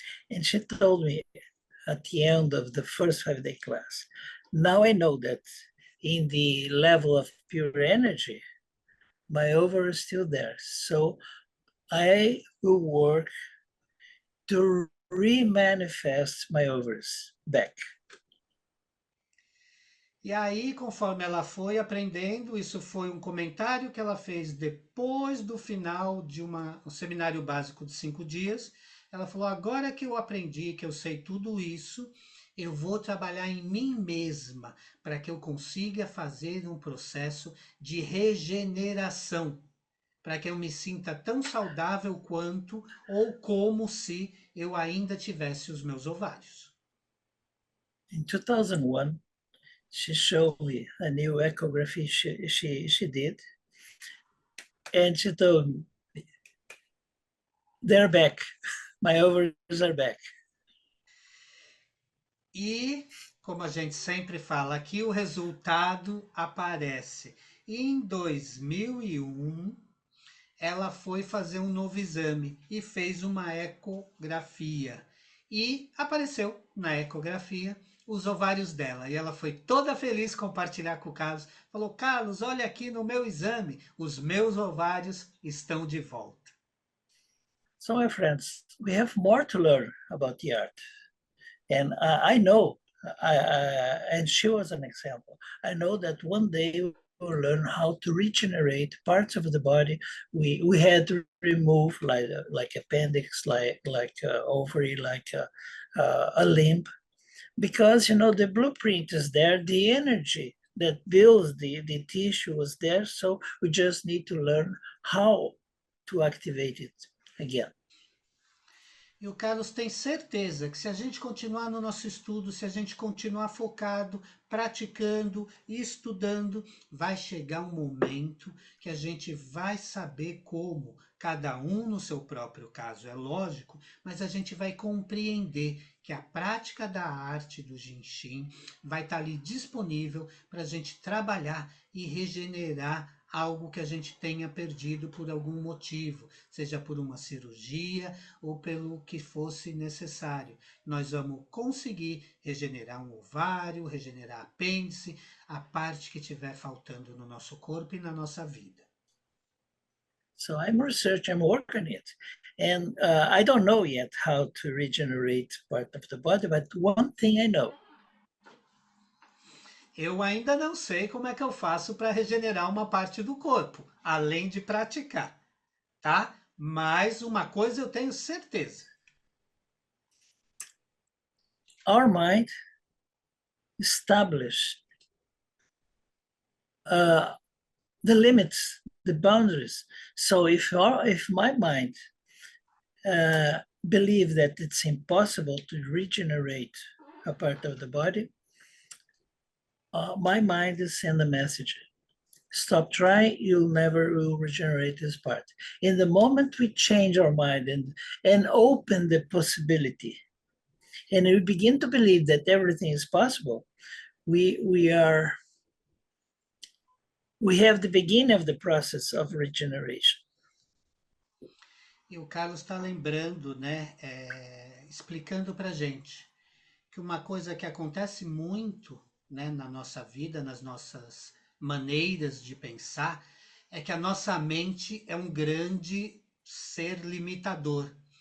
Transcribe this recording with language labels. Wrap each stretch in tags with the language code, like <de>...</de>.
<en>And she told me at the end of the first 5-day class, now I know that in the level of pure energy, my ovary is still there. So I will work to remanifest my ovaries back.</en> <pt>E aí, conforme ela foi aprendendo, isso foi um comentário que ela fez depois do final de um seminário básico de 5 dias. Ela falou, agora que eu aprendi, que eu sei tudo isso, eu vou trabalhar em mim mesma para que eu consiga fazer um processo de regeneração, para que eu me sinta tão saudável quanto ou como se eu ainda tivesse os meus ovários.</pt> <en>In 2001, she showed me a new echography she did, and she told me, they're back. My ovaries are back.</en> <pt>E, como a gente sempre fala aqui, o resultado aparece. Em 2001, ela foi fazer um novo exame e fez uma ecografia. E apareceu na ecografia os ovários dela. E ela foi toda feliz compartilhar com o Carlos. Falou, Carlos, olha aqui no meu exame, os meus ovários estão de volta.</pt> <en>So, my friends, we have more to learn about the art. And I know, and she was an example, I know that one day we'll learn how to regenerate parts of the body we had to remove, like appendix, like ovary, like a limb, because the blueprint is there, the energy that builds the tissue was there, so we just need to learn how to activate it again.</en> <pt>E o Carlos tem certeza que se a gente continuar no nosso estudo, se a gente continuar focado, praticando e estudando, vai chegar um momento que a gente vai saber como, cada um no seu próprio caso, é lógico, mas a gente vai compreender que a prática da arte do Jinshin vai estar ali disponível para a gente trabalhar e regenerar algo que a gente tenha perdido por algum motivo, seja por uma cirurgia ou pelo que fosse necessário. Nós vamos conseguir regenerar um ovário, regenerar apêndice, a parte que estiver faltando no nosso corpo e na nossa vida.</pt> <en>So I'm working on it. And I don't know yet how to regenerate part of the body, but one thing I know.</en> <pt>Eu ainda não sei como é que eu faço para regenerar uma parte do corpo, além de praticar, tá? Mas uma coisa eu tenho certeza.</pt> <en>Our mind established the limits, the boundaries. So if my mind believe that it's impossible to regenerate a part of the body, my mind is sending a message. Stop trying, you'll never will regenerate this part. In the moment we change our mind and open the possibility, and we begin to believe that everything is possible, we have the beginning of the process of regeneration.</en> <pt>E o Carlos está lembrando, né, explicando para gente que uma coisa que acontece muito, né, na nossa vida, nas nossas maneiras de pensar, é que a nossa mente é um grande ser limitador.</pt>